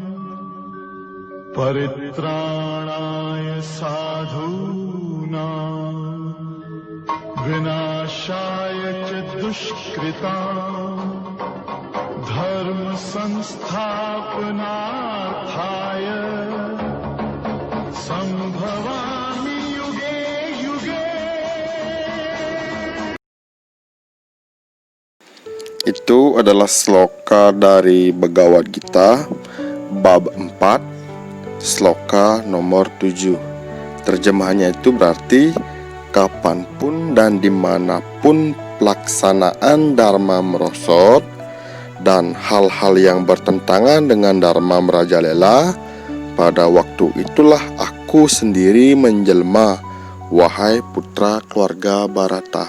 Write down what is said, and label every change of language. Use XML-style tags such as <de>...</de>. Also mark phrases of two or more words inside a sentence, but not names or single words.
<sa>paritrāṇāya sadhūnām vināṣāya ca duṣkritāṃ dharma samsthāpanārthāya sambhavāmi yuge yuge.</sa> <id>Itu adalah sloka dari Bhagavad Gita bab 4, sloka nomor 7. Terjemahannya itu berarti kapanpun dan dimanapun pelaksanaan dharma merosot dan hal-hal yang bertentangan dengan dharma merajalela, pada waktu itulah aku sendiri menjelma, wahai putra keluarga Bharata.</id>